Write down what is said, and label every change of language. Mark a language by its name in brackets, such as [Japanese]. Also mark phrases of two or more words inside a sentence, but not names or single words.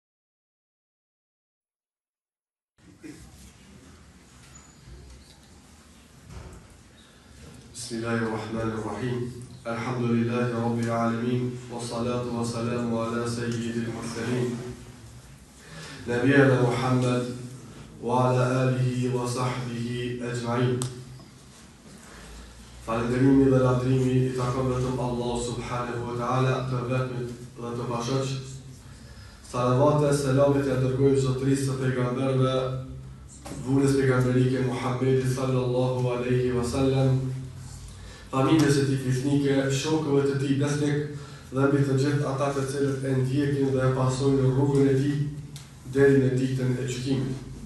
[Arabic] بسم الله الرحمن الرحيم. الحمد لله رب العالمين والصلاة والسلام على سيد المرسلين نبينا محمد وعلى آله وصحبه أجمعين. [Albanian] Falënderimi dhe lavdërimi I takon vetëm Allah [Arabic] سبحانه وتعالى, [Albanian] të vetmit dhe të pashoq. Salavat e selamit ja dërgojmë zotërisë të pejgamberëve, vulës pejgamberike Muhammedi [Arabic] صلى الله عليه وسلم, [Albanian] familjes së tij fisnike, shokëve të tij besnik dhe mbi të gjithë ata të cilët e ndjekin dhe e pasojnë rrugën e tij deri në ditën e gjykimit.